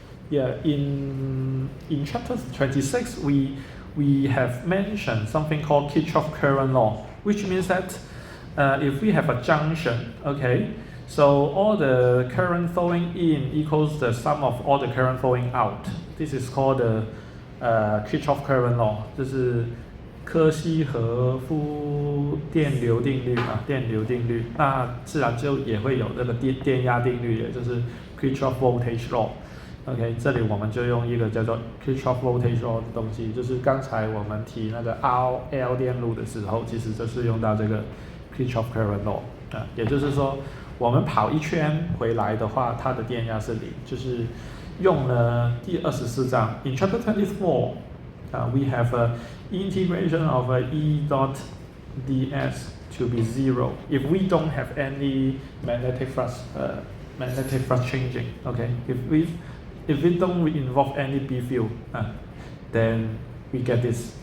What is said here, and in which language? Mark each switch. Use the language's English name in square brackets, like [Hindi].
[English] In chapter 26 we have mentioned something called Kirchhoff current law, which means that if we have a junction, okay, so all the current flowing in equals the sum of all the current flowing out. This is called the Kirchhoff current law. [Chinese] 就是柯西和夫电流定律啊，电流定律，那自然就也会有这个电压定律，也就是 Kirchhoff voltage law。OK， 这里我们就用一个叫做 Kirchhoff voltage law 的东西，就是刚才我们提那个 RL 电路的时候，其实就是用到这个 Kirchhoff current law 啊，也就是说，我们跑一圈回来的话，它的电压是零，就是用了第24章 [English] In Chapter 24。 We have a integration of E dot ds to be 0 if we don't have any magnetic flux changing. Okay, if we don't involve any B field, then we get this.